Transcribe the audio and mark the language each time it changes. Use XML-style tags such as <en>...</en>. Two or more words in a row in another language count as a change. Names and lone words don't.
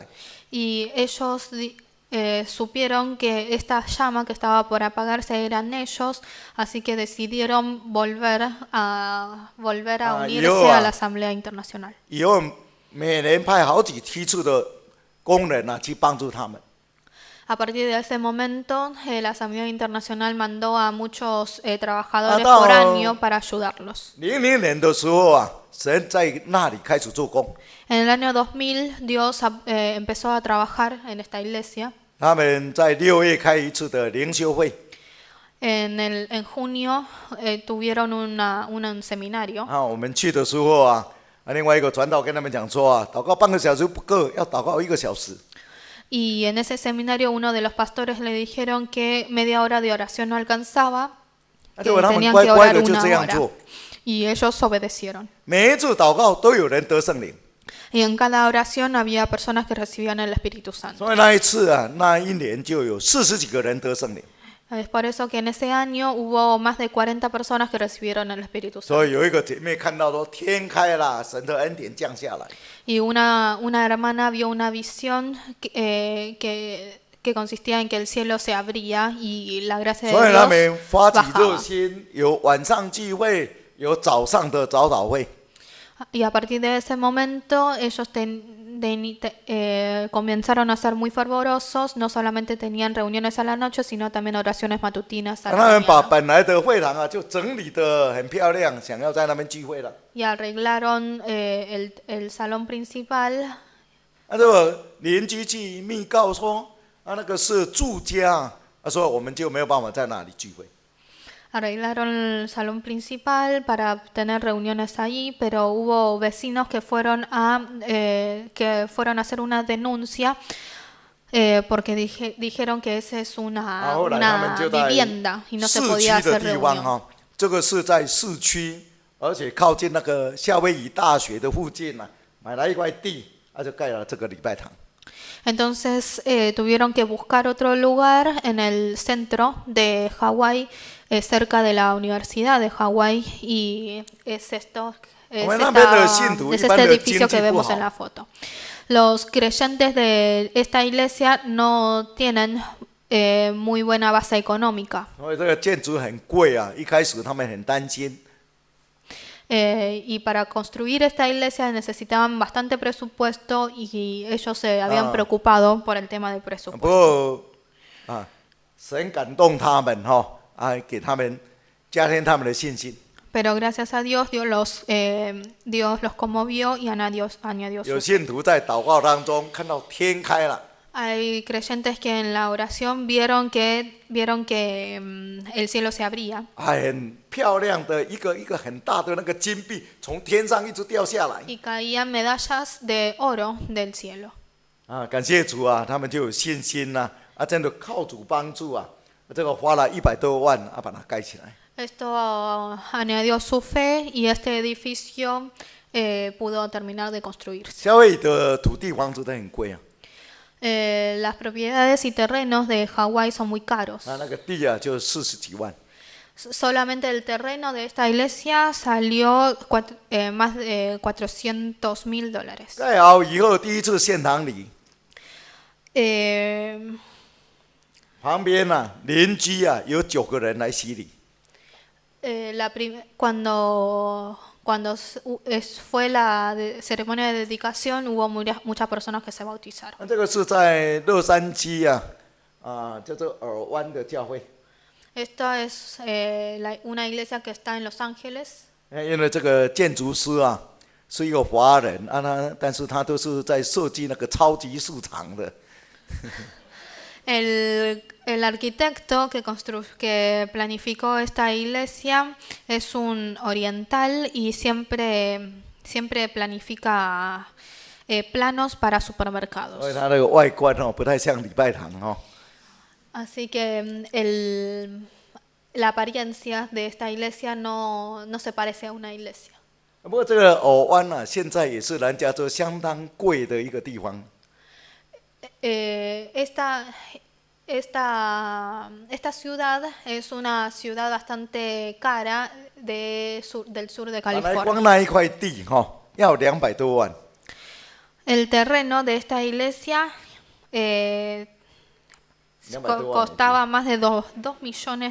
<es>Y ellos supieron que esta llama que estaba por apagarse eran ellos, así que decidieron volver a unirse a la Asamblea Internacional.</es> <zh>以后每年派好几梯次的工人啊去帮助他们。</zh> <es>A partir de ese momento, la Asamblea Internacional mandó a muchos trabajadores por año para ayudarlos.</es> <zh>00 年的时候啊，神在那里开始做工。</zh> <es>En el año 2000, Dios empezó a trabajar en esta iglesia.</es> <zh>他们在6月开一次的灵修会。</zh> <es>En junio tuvieron un seminario.</es> <zh>啊，我们去的时候啊，另外一个传道跟他们讲说啊，祷告半个小时不够，要祷告1个小时。</zh> <es>Y en ese seminario uno de los pastores le dijeron que media hora de oración no alcanzaba, que</es> <zh>结果他们</zh> <es>tenían</es> <zh>乖</zh> <es>que</es> <zh>乖</zh> <es>orar</es> <zh>的就</zh> <es>una</es> <zh>这样</zh> <es>hora.</es> <zh>做，</zh> <es>Y ellos obedecieron.</es> <zh>每一次祷告都有人得圣灵。</zh> <es>Y en cada oración había personas que recibían el Espíritu Santo.</es> <zh>所以那一次啊，那一年就有40几个人得圣灵。</zh> <es>Es por eso que en ese año hubo más de 40 personas que recibieron el Espíritu Santo.</es> <zh>所以有一个姐妹看到说天开了，神的恩典降下来。</zh> <es>Y una hermana vio una visión que consistía en que el cielo se abría y la gracia</es> <zh>所以</zh> <es>de</es> <zh>他</zh> <es>Dios</es> <zh>们发起热</zh> <es>bajaba.</es> <zh>心，有晚上聚会，有早上的早祷会。</zh> <es>Y a partir de ese momento ellos comenzaron a ser muy fervorosos, no solamente tenían reuniones a la noche, sino también oraciones matutinas a</es> <zh>他</zh> <es>la</es> <zh>们把</zh> <es>mañana.</es> <zh>本来的会堂啊，就整理得很漂亮，想要在那边聚会了。</zh> <es>Y arreglaron el salón principal.</es> <zh>这个邻居去密告说，那个是住家，他说我们就没有办法在那里聚会。</zh> <es>Arreglaron el salón principal para tener reuniones allí, pero hubo vecinos que fueron a hacer una denuncia porque dijeron que esa es una vivienda y no se podía</es> <zh>市区的</zh> <es>hacer</es> <zh>地方</zh> <es>reunión.</es> <zh>哈，这个是在市区，而且靠近那个夏威夷大学的附近啊，买了一块地，就盖了这个礼拜堂。</zh> <es>Entonces tuvieron que buscar otro lugar en el centro de Hawái, cerca de la Universidad de Hawái, y es este edificio que vemos en la foto. Los creyentes de esta iglesia no tienen muy buena base económica.</es> <zh>所以这个建筑很贵啊，一开始他们很担心。</zh> <es>Y para construir esta iglesia necesitaban bastante presupuesto y ellos se habían preocupado por el tema del</es> <zh>不</zh> <es>presupuesto.</es> <zh>过啊，神感动他们哈，给他们加添他们的信心。</zh> <es>Pero gracias a Dios, Dios los conmovió y añadió</es> <zh>有</zh> <es>su</es> <zh>信徒在祷告当中看到天开了。</zh> <es>Hay creyentes que en la oración vieron que el cielo se abría</es> <zh>很漂亮的一个很大的那个金币从天上一直掉下来。</zh> <es>y caían medallas de oro del cielo.</es> <zh>感谢主啊，他们就有信心呐，真的靠主帮助啊，这个花了100多万把它盖起来。</zh> <es>Esto añadió su fe y este edificio pudo terminar de construirse.</es> <zh>夏威夷的土地房子都很贵啊，</zh> <es>Las propiedades y terrenos de Hawái son muy caros.</es> <zh>那个地啊就40几万。</zh> <es>Solamente el terreno de esta iglesia salió más de $400,000.</es> <zh>盖好以后，第一次献堂礼， Eh, 旁边邻居有9个人来洗礼。</zh> <es>cuando fue la ceremonia de dedicación, hubo muchas personas que se bautizaron.</es> <zh>这个是在洛杉矶叫做尔湾的教会。</zh> <es>Esta es una iglesia que está en Los Ángeles.</es> <zh>因为这个建筑师是一个华人但是他都是在设计那个超级市场的。</zh> <es>El arquitecto que planificó esta iglesia es un oriental y siempre planifica planos para supermercados.</es> <zh>所以他那个外观不太像礼拜堂</zh> <es>Así que la apariencia de esta iglesia no se parece a una iglesia.</es> <zh>不过这个尔湾现在也是人家说相当贵的一个地方。</zh> <es>Esta ciudad es una ciudad bastante cara del sur de</es> <zh>本来</zh> <es>California.</es> <zh>光那一块地要200多万。</zh> <es>El terreno de esta iglesia costaba más de $2 millones.</es>